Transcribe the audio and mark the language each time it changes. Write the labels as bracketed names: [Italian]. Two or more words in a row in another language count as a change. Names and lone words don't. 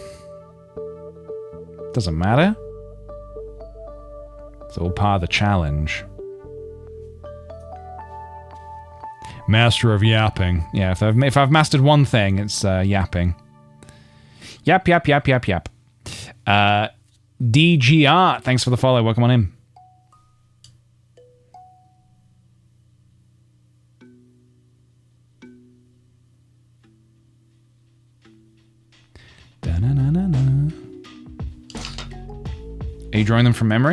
[English] Doesn't matter. It's all part of the challenge. Master of yapping. Yeah, if I've mastered one thing, it's yapping. Yap, yap, yap, yap, yap. DGR, thanks for the follow. Welcome on in. Are you drawing them from memory?